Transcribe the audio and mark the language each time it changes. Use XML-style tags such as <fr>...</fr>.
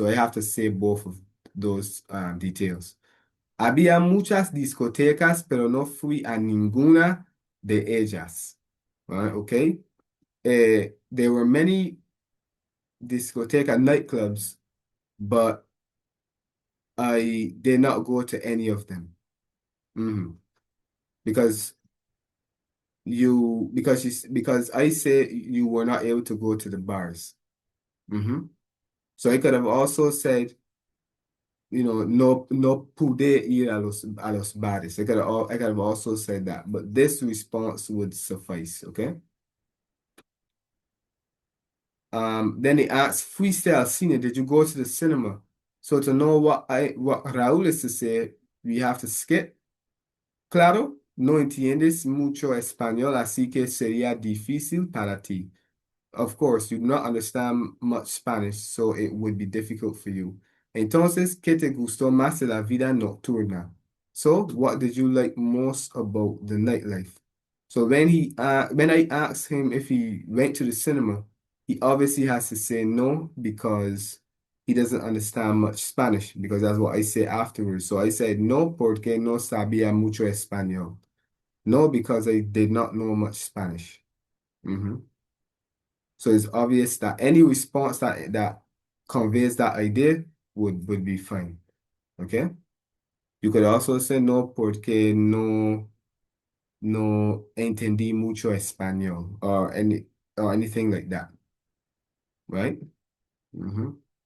<en>So I have to say both of those details.</en> <es>Había muchas discotecas, pero no fui a ninguna de ellas.</es> <en>Okay. There were many discoteca nightclubs, but I did not go to any of them. Mhm. Because because I say you were not able to go to the bars. Mhm. So I could have also said,</en> <es>no pude ir a los bares.</es> <en>I could have also said that, but this response would suffice, okay? Then he asked,</en> <es>¿Fuiste al cine?</es> <en>Did you go to the cinema? So to know what Raúl is to say, we have to skip.</en> <es>Claro, no entiendes mucho español, así que sería difícil para ti. Of course, you do not understand much Spanish, so it would be difficult for you. Entonces, ¿qué te gustó más de la vida nocturna?</es> <en>So, what did you like most about the nightlife? So when I asked him if he went to the cinema, he obviously has to say no because he doesn't understand much Spanish, because that's what I say afterwards. So I said</en> <es>no porque no sabía mucho español.</es> <en>No, because I did not know much Spanish. Mhm. So it's obvious that any response that conveys that idea would be fine. Okay? You could also say</en> <es>no porque no entendí mucho español</es> <en>or anything like that. Right? Mm-hmm.</en>